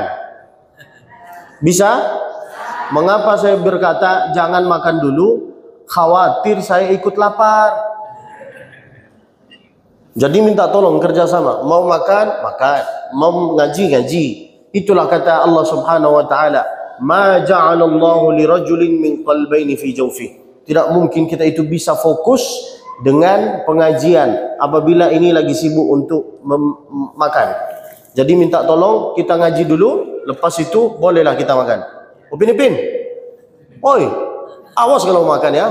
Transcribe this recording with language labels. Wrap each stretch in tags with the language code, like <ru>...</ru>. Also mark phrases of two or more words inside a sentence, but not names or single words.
<ms>Bisa? Mengapa saya berkata jangan makan dulu? Khawatir saya ikut lapar. Jadi minta tolong kerjasama. Mau makan, makan. Mau ngaji. Itulah kata Allah</ms> <ar>سبحانه وتعالى, "ما جعل الله لرجل من قلبين في جوفه."</ar> <ms>Tidak mungkin kita itu bisa fokus dengan pengajian apabila ini lagi sibuk untuk makan. Jadi minta tolong kita ngaji dulu, lepas itu bolehlah kita makan. Upin. Oi, awas kalau makan ya.</ms>